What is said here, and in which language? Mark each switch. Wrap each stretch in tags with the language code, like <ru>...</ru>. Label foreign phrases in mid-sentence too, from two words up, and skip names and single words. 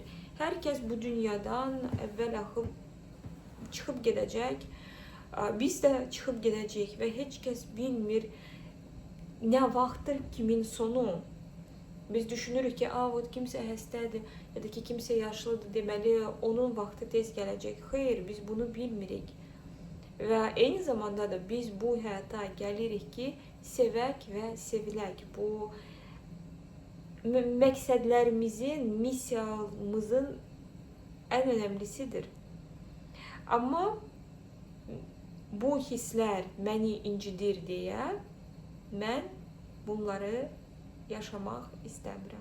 <az>Hər kəs bu dünyadan əvvəl-axır çıxıb gedəcək, biz də çıxıb gedəcəyik və heç kəs bilmir nə vaxtdır kimin sonu. Biz düşünürük ki, kimsə xəstədir, ya da ki, kimsə yaşlıdır, deməli, onun vaxtı tez gələcək. Xeyr, biz bunu bilmirik. Və eyni zamanda da biz bu həyata gəlirik ki, sevək və sevilək. Bu məqsədlərimizin, missiyamızın</az> <tr>en önemlisidir. Ama bu hisler beni incidir diye ben bunları yaşamak istemiyorum.</tr>